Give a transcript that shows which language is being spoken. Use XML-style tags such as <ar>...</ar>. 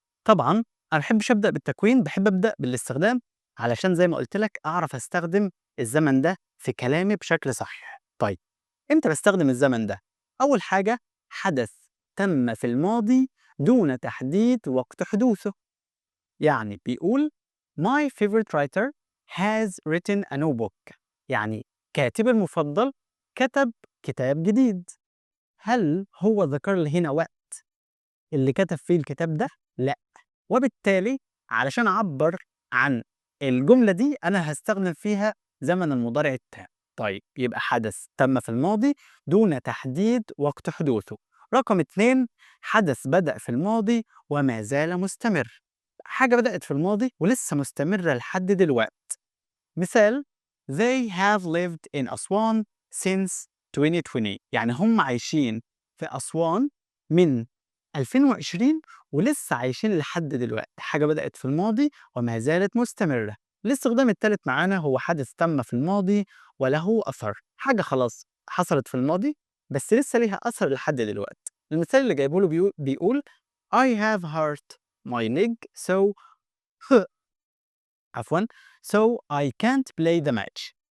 <ar>طبعًا أنا ما باحبش أبدأ بالتكوين، باحب أبدأ بالاستخدام علشان زي ما قُلت لك أعرف أستخدم الزمن ده في كلامي بشكل صحيح. طيب إمتى باستخدم الزمن ده؟ أول حاجة حدث تم في الماضي دون تحديد وقت حدوثه. يعني بيقول</ar> <en>My favorite writer has written a new book.</en> <ar>يعني كاتبي المفضل كتب كتاب جديد. هل هو ذكر لي هنا وقت اللي كتب فيه الكتاب ده؟ لأ. وبالتالي علشان أعبّر عن الجملة دي أنا هاستخدم فيها زمن المضارع التام. طيب يبقى حدث تم في الماضي دون تحديد وقت حدوثه. رقم 2 حدث بدأ في الماضي وما زال مستمر. حاجة بدأت في الماضي ولسه مستمرة لحد دلوقت. مثال</ar> <en>They have lived in Aswan since 2020.</en> <ar>يعني هم عايشين في أسوان من 2020 ولسه عايشين لحد دلوقتي. حاجة بدأت في الماضي وما زالت مستمرة. الاستخدام التالت معانا هو حدث تم في الماضي وله أثر. حاجة خلاص حصلت في الماضي بس لسه ليها أثر لحد دلوقتي. المثال اللي جايبه له بيقول</ar> <en>I have hurt my leg so</en> <ar>عفوًا</ar> <en>so I can't play the match.</en>